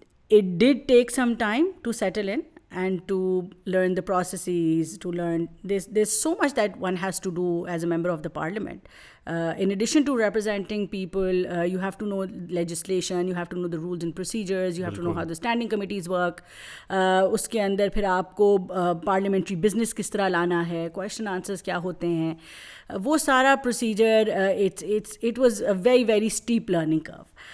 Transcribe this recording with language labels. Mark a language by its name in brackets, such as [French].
[English] It did take some time to settle in and to learn the processes, to learn there's so much that one has to do as a member of the parliament. In addition to representing people, you have to know legislation, you have to know the rules and procedures, you have to know how the standing committees work. [Urdu] اس کے اندر پھر آپ کو parliamentary business کس طرح لانا ہے, question answers کیا ہوتے ہیں, وہ سارا procedure. [English] it was a very, very steep learning curve.